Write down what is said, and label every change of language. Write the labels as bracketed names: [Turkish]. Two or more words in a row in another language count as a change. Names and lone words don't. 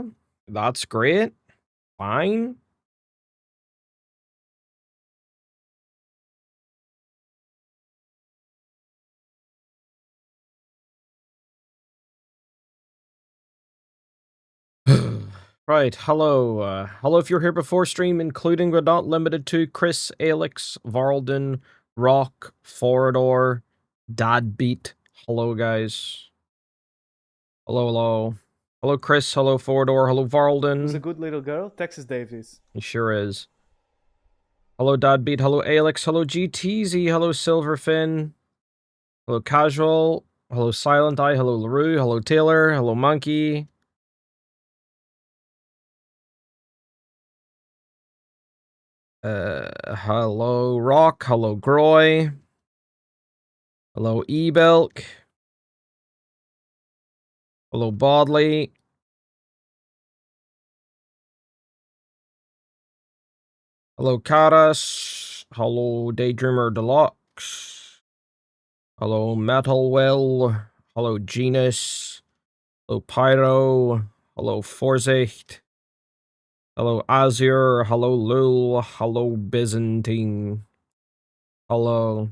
[English] That's great. Fine. Right, hello. Hello if you're here before stream, including but not limited to Chris, Alex, Varlden, Rock, Forador, Dadbeat. Hello, guys. Hello, hello. Hello, Chris. Hello, Forador. Hello, Varlden. Who's a good little girl? Texas Davis. He sure is. Hello, Dadbeat. Hello, Alex. Hello, GTZ. Hello, Silverfin. Hello, Casual. Hello, Silent Eye. Hello, LaRue. Hello, Taylor. Hello, Monkey. Hello, Rock. Hello, Groy. Hello, Ebelk. Hello, Bodley. Hello, Karas. Hello, Daydreamer Deluxe. Hello, Metalwell. Hello, Genus. Hello, Pyro. Hello, Forzicht. Hello, Azure. Hello, Lul. Hello, Byzantine. Hello.